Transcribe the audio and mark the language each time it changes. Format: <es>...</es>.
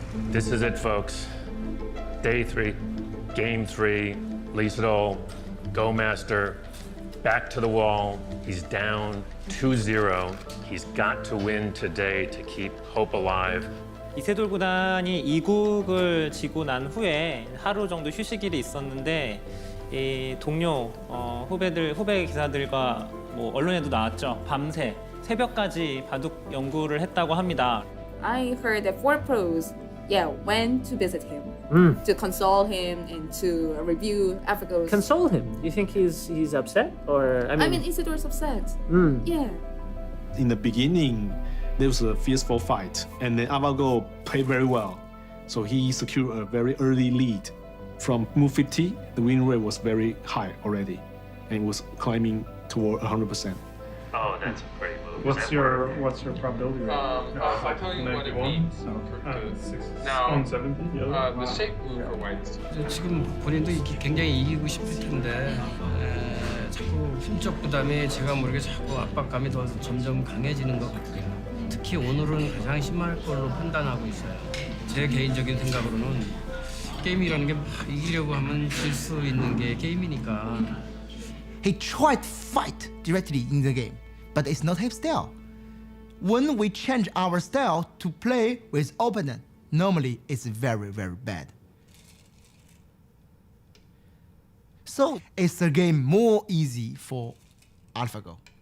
<en>This is it, folks. Day 3, game 3, Ise돌, Go Master, back to the wall. He's down 2-0. He's got to win today to keep hope alive.</en> <ko>이세돌 구단이 2국을 지고 난 후에 하루 정도 휴식일이 있었는데 이 동료 후배 기사들과 뭐 언론에도 나왔죠. 밤새 새벽까지 바둑 연구를 했다고 합니다.</ko> <en>I heard that 4Pros, went to visit him, to console him and to review AlphaGo's. Console him? You think he's upset, or I mean Isidor's upset. Yeah. In the beginning, there was a fierce fight, and then AlphaGo played very well, so he secured a very early lead. From move 50, the win rate was very high already, and was climbing toward 100%. Oh, that's a great move. What's your probability rate? I'll tell you what it means. Now, 70? The shape move for whites.</en> <ko>지금 본인도 굉장히 이기고 싶을 텐데 자꾸 힘적 부담이 제가 모르게 자꾸 압박감이 더 점점 강해지는 것 같아요. 특히 오늘은 가장 심할 걸로 판단하고 있어요. 제 개인적인 생각으로는 게임이라는 게 막 이기려고 하면 질 수 있는 게 게임이니까.</ko> <en>He tried to fight directly in the game, but it's not his style. When we change our style to play with opponent, normally it's very, very bad. So it's a game more easy for AlphaGo.</en>